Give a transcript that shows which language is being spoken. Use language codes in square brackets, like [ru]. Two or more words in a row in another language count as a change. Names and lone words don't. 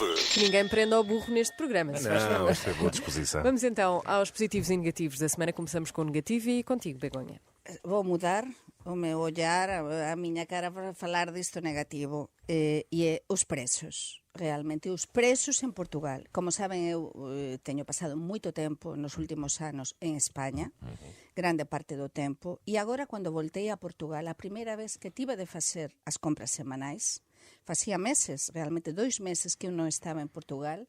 [pt] Que ninguém prenda ao burro neste programa. Se faz favor. Não, isto é boa disposição. Vamos então aos positivos e negativos da semana. Começamos com o negativo e contigo, Begonha. [gl] Vou mudar o meu olhar, a miña cara para falar disto negativo, e é os preços. Realmente, os preços en Portugal. Como saben, eu teño pasado moito tempo nos últimos anos en España, grande parte do tempo, e agora, cando voltei a Portugal, a primeira vez que tive de facer as compras semanais, facía meses, realmente 2 meses que eu non estaba en Portugal.